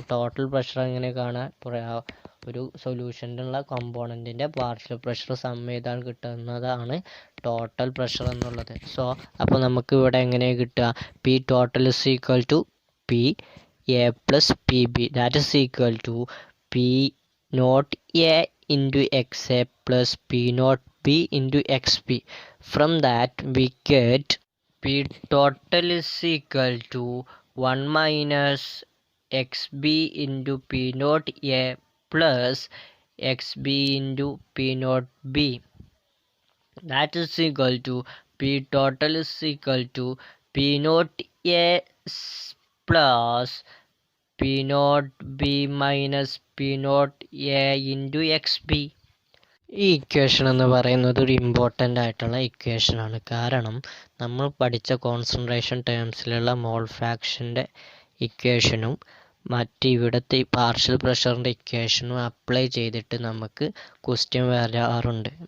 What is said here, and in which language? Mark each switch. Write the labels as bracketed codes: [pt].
[ml] Total pressure എങ്ങനെ കാണാൻ ഒരു സൊല്യൂഷനിലുള്ള കോമ്പോണൻറ്റിൻ്റെ പാർഷ്യൽ പ്രഷർ സം ചെയ്താൽ കിട്ടുന്നതാണ് ടോട്ടൽ പ്രഷർ എന്നുള്ളത്. സോ അപ്പോൾ നമുക്ക് ഇവിടെ എങ്ങനെ കിട്ടുക? [en] P total is equal to P A plus P B, that is equal to P naught A into XA plus P naught B into XP. From that we get P total is equal to 1 minus XB into P naught A plus XB into P naught B. That is equal to P total is equal to P naught A plus P naught B minus P naught A into XB. [ml] ഈ equation എന്ന് പറയുന്നത് ഒരു important ആയിട്ടുള്ള ഇക്വേഷനാണ്. കാരണം നമ്മൾ പഠിച്ച concentration ടേംസിലുള്ള മോൾ ഫ്രാക്ഷൻ്റെ ഇക്വേഷനും മറ്റ് ഇവിടുത്തെ ഈ പാർഷ്യൽ പ്രഷറിൻ്റെ ഇക്വേഷനും അപ്ലൈ ചെയ്തിട്ട് നമുക്ക് ക്വസ്റ്റ്യൻ വരാറുണ്ട്.